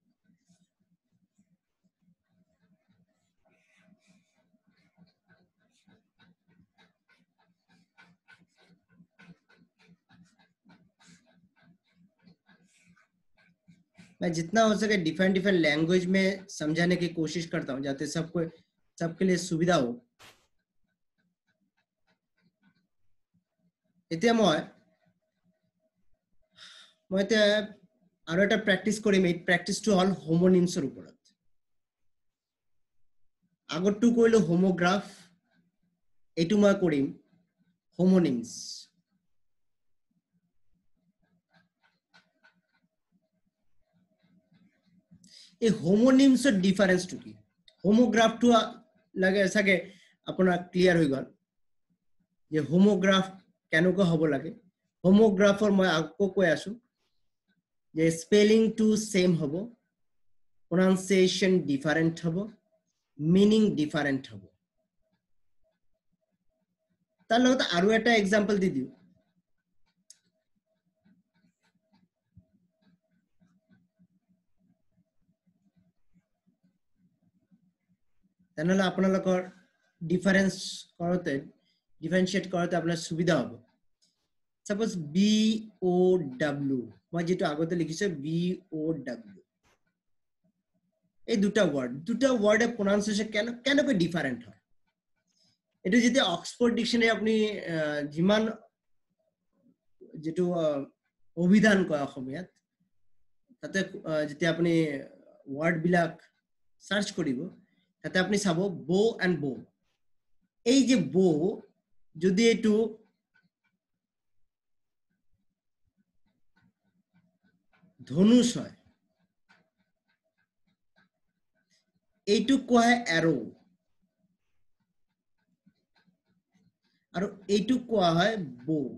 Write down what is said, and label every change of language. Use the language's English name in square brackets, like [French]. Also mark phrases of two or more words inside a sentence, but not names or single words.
[Hindi] मैं जितना हो सके [English] different language [Hindi] में समझाने की कोशिश करता हूँ, जाते सबके लिए सुविधा हो. [Assamese] এতিয়া মই আৰু এটা প্ৰেক্টিস কৰিম. এই প্ৰেক্টিসটো হল হোমোনিমছৰ ওপৰত. আগৰটো কৰিলো হোমোগ্ৰাফ, এইটো মই কৰিম হোমোনিমছ. এই হোমোনিমছৰ ডিফাৰেন্সটো কি? হোমোগ্ৰাফটো লাগে চাগে আপোনাৰ ক্লিয়াৰ হৈ গল যে হোমোগ্ৰাফ কেনেকুৱা হ'ব লাগে. হোমোগ্ৰাফৰ মই আকৌ কৈ আছো যে স্পেলিং টু সেম হ'ব, [English] pronunciation different হ'ব, meaning different হ'ব. [Assamese] তার লগত আৰু এটা এক্সাম্পল দি দিও. তেনেহলে আপোনালোকৰ ডিফারেন্সিয়েট কৰাতে আপোনাৰ সুবিধা হ'ব. সাপোজ BOW, মই যেটো আগতে লিখিছো BOW, এই দুটা ওয়ার্ডের প্রনাউন্সিয়েশন কেনকৈ ডিফারেন্ট হয়? এটো যেতিয়া অক্সফোর্ড ডিকশনারি আপনি যিমান যেটো অভিধান কয় অসমীয়াত, তাতে যেতিয়া আপনি ওয়ার্ড বিলাক সার্চ কৰিব, তাতে আপনি চাব [English] bow and bow. [Assamese] এই যে বো, যদি এটো ধনুষ হয়, এইটো কোৱা হয় এৰো, আৰু এইটো কোৱা হয় বো.